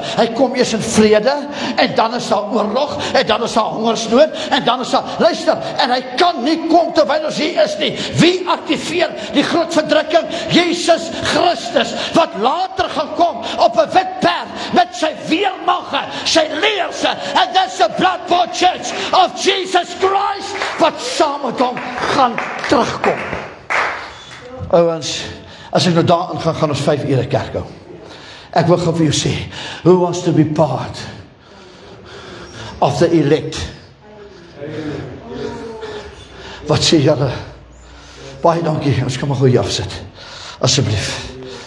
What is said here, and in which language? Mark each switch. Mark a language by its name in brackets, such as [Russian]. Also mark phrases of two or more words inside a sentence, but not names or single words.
[Afrikaans] Hy kom eers in vrede, en dan is daar oorlog, en dan is daar hongersnood, en dan is daar, luister, en hy kan nie kom terwyl ons hier is nie. Wie aktiveer die groot verdrukking? Jesus Christus, wat later gaan kom op 'n wit perd, met sy weermagte, sy leerse, [English] and that's the blood-bought church of Jesus Christ, [Afrikaans] wat saam met hom gaan terugkom. Ouens, as ek nou daarin gaan ons 5 ure kerk hou. Ek wil gou vir jou sê, [English] who wants to be part of the elect? [Afrikaans] Wat sê julle? Baie dankie, ons kan maar gou hier afsit, asseblief.